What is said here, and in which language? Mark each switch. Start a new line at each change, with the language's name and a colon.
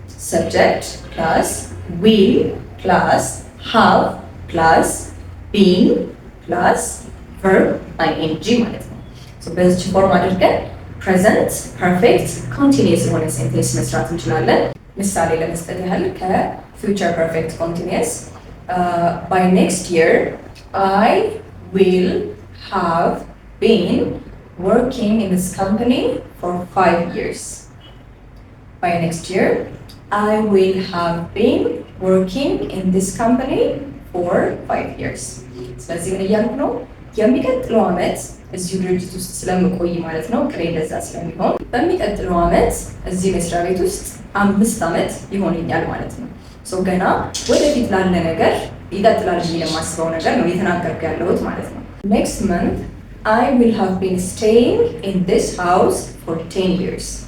Amharic: ሰብጀክት ፕላስ ዊል ፕላስ ሃቭ ፕላስ ቢን ፕላስ ቨርብ አይኤንጂ ማለት ነው። በዚች ፎርም አድርገን ፕሬዘንት ፐርፌክት ኮንቲኒየስ የሆነ ሴንቴንስ መስራት እንችላለን። ምሳሌ ለመስጠት ያህል ከፊውቸር ፐርፌክት ኮንቲኒየስ
English: by next year I will have been working in this company for 5 years. By next year I will have been working in this company for 5 years.
Amharic: ስለዚህ ምን እያልኩ ነው? የሚቀጥለው ዓመት እዚሁ ድርጅት ውስጥ ስለምቆይ ማለት ነው። ቅሬ እንደዛ ስለሚሆን በሚቀጥለው ዓመት እዚህ መስሪያ ቤት ውስጥ 5 ዓመት ይሆነኛል ማለት ነው። ገና ወደፊት ላለ ነገር ይቀጥላል ብዬ የማስበው ነገር ነው እየተናገርኩ ያለሁት ማለት ነው።
English: Next month I will have been staying in this house for 10 years.